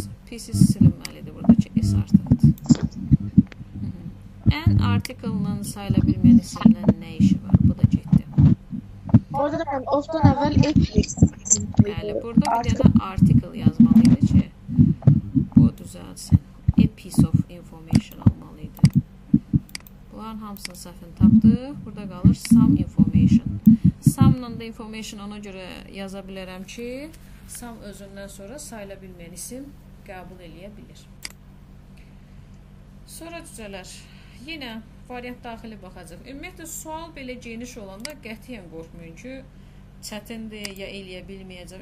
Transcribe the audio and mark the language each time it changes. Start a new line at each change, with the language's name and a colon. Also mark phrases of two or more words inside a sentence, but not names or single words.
Azerbaijani: Pieces silinməlidir buradakı S artıqdır. N artiklının sayıla bilməyən isimdən nə işi var? Bu da getdi. Orada da mən ofdan əvvəl Bəli, burada bir dənə article yazmalıydı ki, bu düzəlsin.
English: A piece of information
Azerbaijani: almalıydı. Bunların hamısının səhvini tapdıq. Burada qalır
English: some information.
Azerbaijani: Some-la da information ona görə yaza bilərəm ki, some özündən sonra sayıla bilməyən isim qəbul eləyə bilir. Sonra düzələr. Yenə variant daxili baxacaq. Ümumiyyətlə, sual belə geniş olanda qətiyyən qorxmayın ki, çətindir, ya eləyə bilməyəcəm.